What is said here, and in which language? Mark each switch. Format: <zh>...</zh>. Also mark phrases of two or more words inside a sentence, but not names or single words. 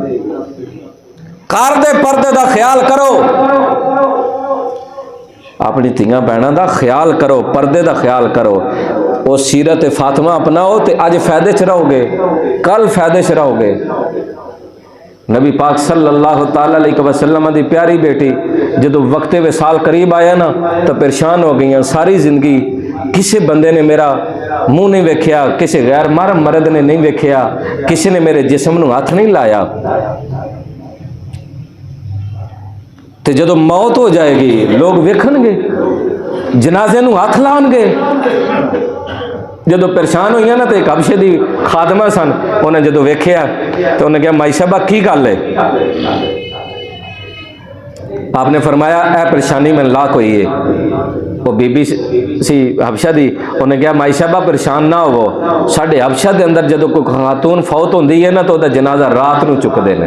<pa>گھر دے پردے دا خیال کرو، اپنی دھیاں بھیناں دا خیال کرو، پردے دا خیال کرو. او سیرت فاطمہ اپناؤ تو اج فائدے چ رہوگے، کل فائدے چ رہوگے. نبی پاک</pa> <ar>صلى الله تعالى عليه وسلم</ar> <pa>دی پیاری بیٹی جدوں وقت وصال قریب آیا نا تو پریشان ہو گئی. ساری زندگی کسی بندے نے میرا منہ نہیں ویکھیا، کسی غیر محرم مرد نے نہیں ویکھیا، کسی نے میرے جسم نوں ہتھ نہیں لایا. تو جدوں موت ہو جائے گی لوک ویکھن گے، جنازے نوں ہتھ لان گے. جدوں پریشان ہوئی نا تو اک حبشے دی خادمہ سن، اوہنے جدوں ویکھیا تو اوہنے کہیا مائی صاحبہ کی گل ہے? آپنے فرمایا اے پریشانی میں لاک ہوئی ہے. او بی بی سی حبشہ دی، اوہنے کہیا مائی صاحبہ پریشان نا ہو، ساڈے حبشہ کے اندر جدوں کوئی خاتون فوت ہوندی ہے نا تو اس کا جنازہ رات نوں چکتے ہیں.</pa>